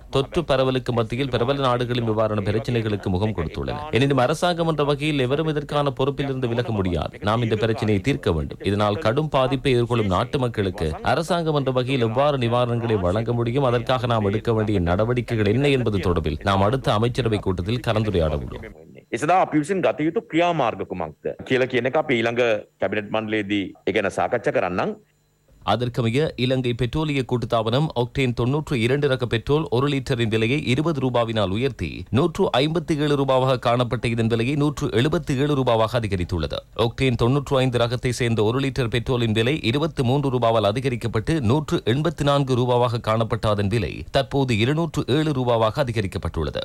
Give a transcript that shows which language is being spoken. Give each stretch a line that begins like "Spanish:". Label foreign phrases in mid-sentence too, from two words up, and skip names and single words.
Tamil: தொற்று பரவலுக்கு மத்தியில் பிரபல நாடுகளின் நிவாரண பிரச்சனைகளுக்கு முகம் கொடுத்துள்ளன. எனினும் அரசாங்கம் என்ற வகையில் எவரும் பொறுப்பில் இருந்து விலக முடியாது. நாம் இந்த பிரச்சனையை தீர்க்க வேண்டும். இதனால் கடும் பாதிப்பை எதிர்கொள்ளும் நாட்டு மக்களுக்கு அரசாங்கம் என்ற வகையில் எவ்வாறு நிவாரணங்களை வழங்க முடியும், அதற்காக நாம் எடுக்க வேண்டிய நடவடிக்கைகள் என்ன என்பது தொடர்பில் நாம் அடுத்த அமைச்சரவை கூட்டத்தில் கலந்துரையாட உள்ளோம்.
Sinhala: එසදා අපි විසින් ගත යුතු ක්‍රියාමාර්ග කුමක්ද කියලා කියන එක අපි ඊළඟ කැබිනට් මණ්ඩලයේදී ඒ ගැන සාකච්ඡා කරන්නම්.
Tamil: அதற்கமைய இலங்கை பெட்ரோலிய கூட்டுத்தாபனம் ஒக்டேன் 92 ரக பெட்ரோல் 1 லிட்டரின் விலையை 20 ரூபாவினால் உயர்த்தி 157 ரூபாவாக காணப்பட்ட இதன் விலையை 177 ரூபாவாக அதிகரித்துள்ளது. ஒக்டேன் 95 ரகத்தை சேர்ந்த 1 லிட்டர் பெட்ரோலின் விலை 23 ரூபாவால் அதிகரிக்கப்பட்டு 184 ரூபாவாக காணப்பட்ட அதன் விலை தற்போது 207 ரூபாவாக அதிகரிக்கப்பட்டுள்ளது.